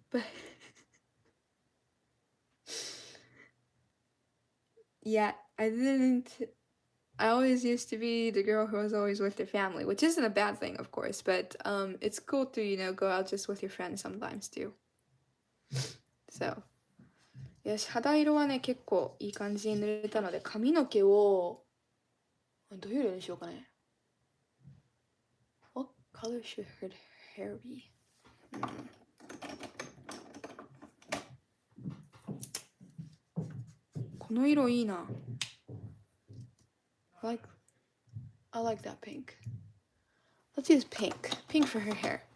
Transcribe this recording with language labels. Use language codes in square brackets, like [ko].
[en] But yeah, I didn't. I always used to be the girl who was always with their family, which isn't a bad thing, of course, but it's cool to, go out just with your friends sometimes too. [ja] So, よし、肌色はね、結構いい感じに塗れたので、髪の毛を、どういう色にしようかね。 [en] What color should her hair be? [ja] この色いいな。 [en] I like that pink. Let's use pink. Pink for her hair.